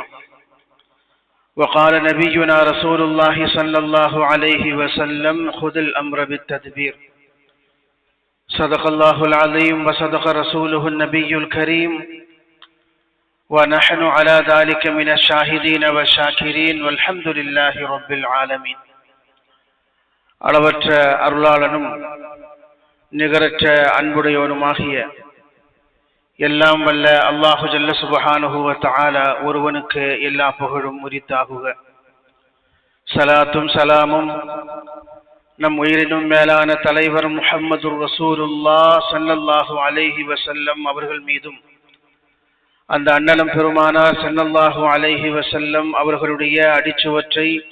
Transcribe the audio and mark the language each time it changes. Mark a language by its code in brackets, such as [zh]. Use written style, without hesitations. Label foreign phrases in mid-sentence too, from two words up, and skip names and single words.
[ar] وقال نبينا رسول الله صلى الله عليه وسلم خذ الأمر بالتدبير. صدق الله العظيم وصدق رسوله النبي الكريم ونحن على ذلك من الشاهدين والشاكرين والحمد لله رب العالمين. [ta] அளவற்ற அருளாளனும் நிகரற்ற அன்புடையவனுமாகிய எல்லாம் வல்ல [ar] الله جل سبحانه وتعالى [ta] ஒருவனுக்கு எல்லா புகழும் உரித்தாகுக. ஸலாத்தும் ஸலாமும் நம் உயிரினும் மேலான தலைவர் முஹம்மது ரசூலுல்லாஹ் [ar] صلى الله عليه وسلم [ta] அவர்கள் மீதும் அந்த அண்ணலம் பெருமானார் [ar] صلى الله عليه وسلم [ta] அவர்களுடைய அடிச்சுவற்றை